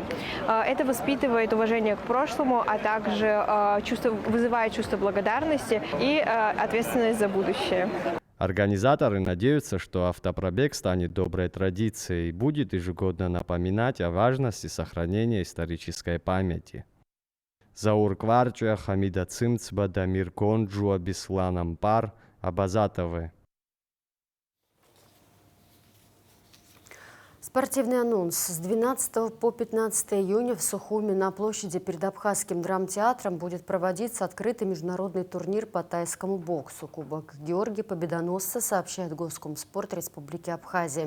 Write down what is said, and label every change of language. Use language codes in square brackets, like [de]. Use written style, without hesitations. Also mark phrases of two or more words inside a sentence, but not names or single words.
[ru] Это воспитывает уважение к прошлому, а также вызывает чувство благодарности и ответственность за будущее. Организаторы надеются, что автопробег станет доброй традицией и будет ежегодно напоминать о важности сохранения исторической памяти. Заур Кварча, Хамида Цимцба, Дамир Гонджуа, Беслан Ампар, Абазатовы. Спортивный анонс. С 12 по 15 июня в Сухуми на площади перед Абхазским драмтеатром будет проводиться открытый международный турнир по тайскому боксу. Кубок Георгия Победоносца, сообщает Госкомспорт Республики Абхазия.